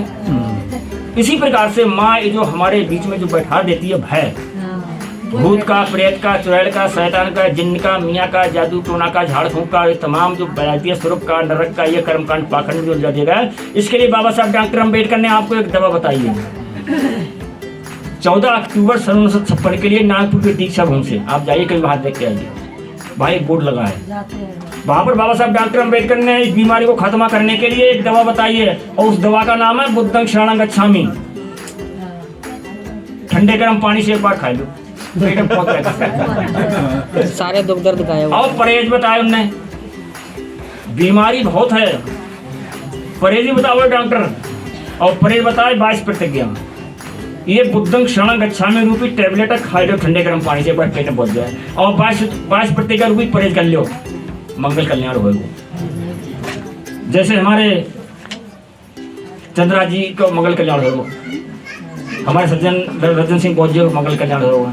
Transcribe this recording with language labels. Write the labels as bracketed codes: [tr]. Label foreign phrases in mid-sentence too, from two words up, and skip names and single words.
[hi] इसी प्रकार से माँ जो हमारे बीच में जो बैठा देती है भय, भूत का, प्रेत का, चुड़ैल का, शैतान का, जिन्न का, मियाँ का, जादू टोना का, झाड़ फूंक का, ये तमाम जो बयातिया स्वरूप का, नरक का, ये कर्मकांड पाखंड जो लगेगा, इसके लिए बाबा साहब डॉक्टर अम्बेडकर ने आपको एक दवा बताई है। 14 अक्टूबर सन 1956 के लिए नागपुर के दीक्षा भवन से आप जाइए, कहीं वहां देख के आइए, भाई एक बोर्ड लगा है वहां पर। बाबा साहब डॉक्टर अम्बेडकर ने इस बीमारी को खत्म करने के लिए एक दवा बताई है, और उस दवा का नाम है [pi] बुद्धं शरणं गच्छामि। [hi] ठंडे गर्म पानी से एक बार खा लो, पेट में बहुत सारे दुख दर्द गायब। और परहेज बताया उनने, बीमारी बहुत है, परहेज ही बताओ डॉक्टर, और परहेज बताए 22 प्रतिज्ञा। ये [pi] बुद्धं शरणं गच्छामि [hi] रूपी टेबलेट खा लो ठंडे गर्म पानी से, पेट में पहुंच जाए, और 22 प्रतिज्ञा रूपी परहेज कर लो, मंगल कल्याण हो। जैसे हमारे चंद्रा जी को मंगल कल्याण हो, हमारे सज्जन रजन सिंह बौद्ध जी को मंगल कल्याण होगा।